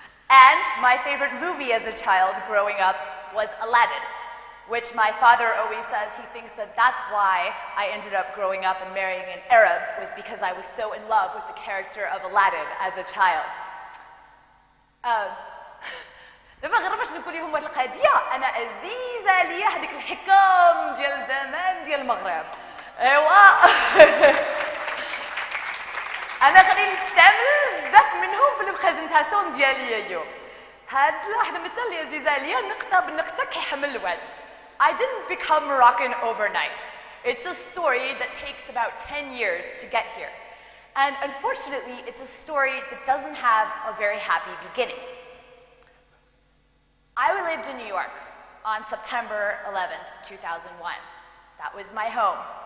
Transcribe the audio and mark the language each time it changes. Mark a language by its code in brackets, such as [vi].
[en] And my favorite movie as a child growing up was Aladdin, which my father always says he thinks that that's why I ended up growing up and marrying an Arab, was because I was so in love with the character of Aladdin as a child. [ar] دابا غير باش نقول لهم هاد القضيه انا عزيزه ليا هذيك الحكم ديال زمان ديال المغرب ايوا انا غادي نستعمل بزاف منهم في البريزونطاسيون ديالي اليوم. هاد واحده مثال اللي عزيزه ليا نقطه بالنقطه كيحمل الوعد. [en] I didn't become Moroccan overnight. It's a story that takes about 10 years to get here. And unfortunately, it's a story that doesn't have a very happy beginning. I lived in New York on September 11th, 2001. That was my home.